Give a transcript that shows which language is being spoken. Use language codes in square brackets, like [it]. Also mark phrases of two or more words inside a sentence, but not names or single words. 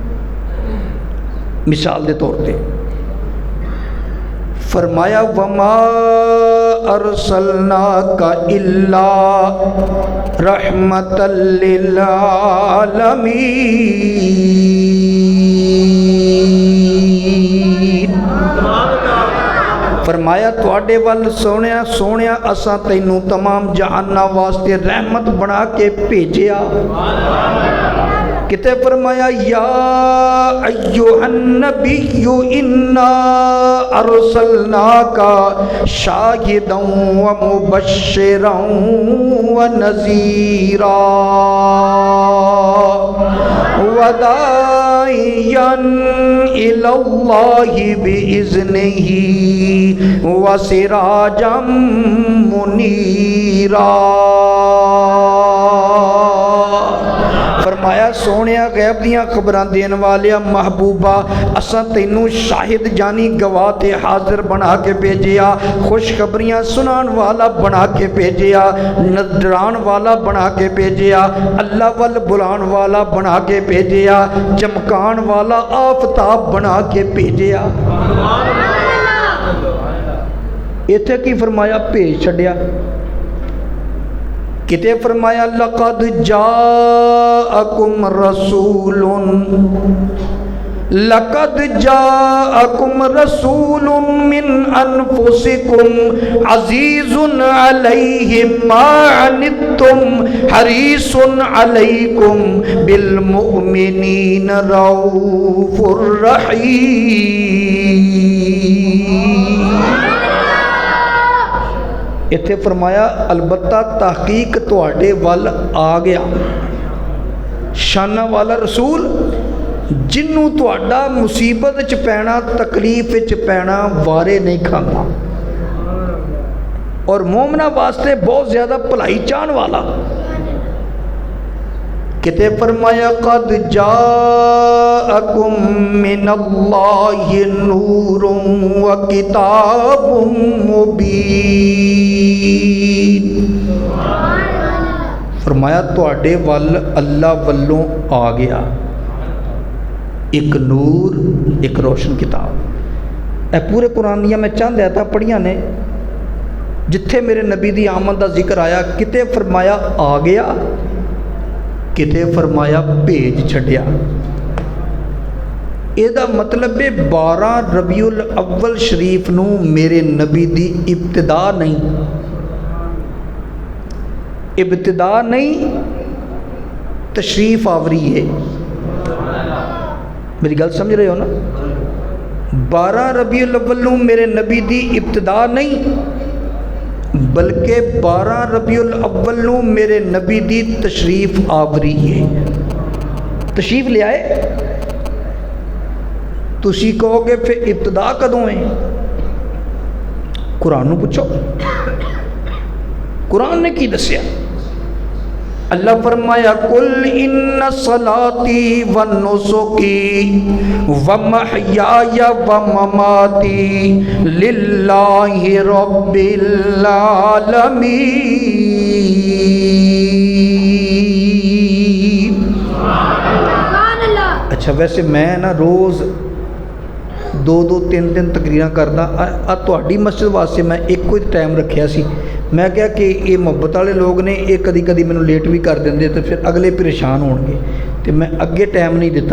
[pa] مثال دے طور پہ فرمایا [ar] وما ارسلناک الا رحمتا للعالمین. [pa] فرمایا تواڈے ول سونیا سونیا اساں تینوں تمام جہاناں واسطے رحمت بنا کے بھیجیا. کتے فرمایا [ar] یا ایھا النبی انا ارسلناک شاہدا ومبشرا ونذیرا وداعیا الی اللہ باذنہ وسراجا منیرا. [pa] فرمایا سونیا غیب دیاں خبراں دین والیا محبوبہ اساں تینوں شاہد جانی گواہ تے حاضر بنا کے بھیجیا, خوشخبریاں سنان والا بنا کے بھیجیا, ڈران والا بنا کے بھیجیا, اللہ ول بلان والا بنا کے بھیجیا, چمکان والا آفتاب بنا کے بھیجیا. ایتھے کی فرمایا بھیج چھڈیا. کتے فرمایا [ar] لقد جاءکم رسول من انفسکم عزیز علیہ ما عنتم حریص علیکم بالمؤمنین رؤوف الرحیم. [pa] اتھے فرمایا البتہ تحقیق تواڈے ول آ گیا شانہ والا رسول جنوں تواڈا مصیبت چ پینا تکلیف چ پینا وارے نہیں کھانا, اور مومنہ واسطے بہت زیادہ بھلائی چاہن والا. کتے فرمایا [ar] قد جاءکم من اللہ نور و کتاب مبین. [pa] فرمایا تواڈے ول اللہ والوں آ گیا ایک نور, ایک روشن کتاب. اے پورے قرآن دیا میں چند آیتاں پڑھیاں نے جتھے میرے نبی دی آمد دا ذکر آیا. کتے فرمایا آ گیا, کتے فرمایا بھیج چھڈیا. یہ دا مطلب ہے 12 ربیع الاول شریف نو میرے نبی دی ابتدا نہیں, ابتدا نہیں تشریف آوری ہے. میری گل سمجھ رہے ہو نا. 12 ربیع الاول نو میرے نبی دی ابتدا نہیں بلکہ 12 ربیع الاول نو میرے نبی دی تشریف آوری ہے. تشریف لے آئے تسی کہوگے پھر ابتدا کدوں ہے? قرآن نوں پچھو، قرآن نے کی دسیا? اللہ فرمایا [ar] قل إن صلاتي و نسكي و محياي و مماتي لله رب العالمين. [pa] اچھا ویسے میں نا روز 2-3 تقریراں کردا. تہاڈی مسجد واسطے میں اکو ہی ٹائم رکھیا سی. میں کیا کہ یہ محبت والے لوگ نے یہ کدی کدی مینوں لیٹ بھی کر دیں گے تو پھر اگلے پریشان ہونگے، تو میں اگے ٹائم نہیں دتا.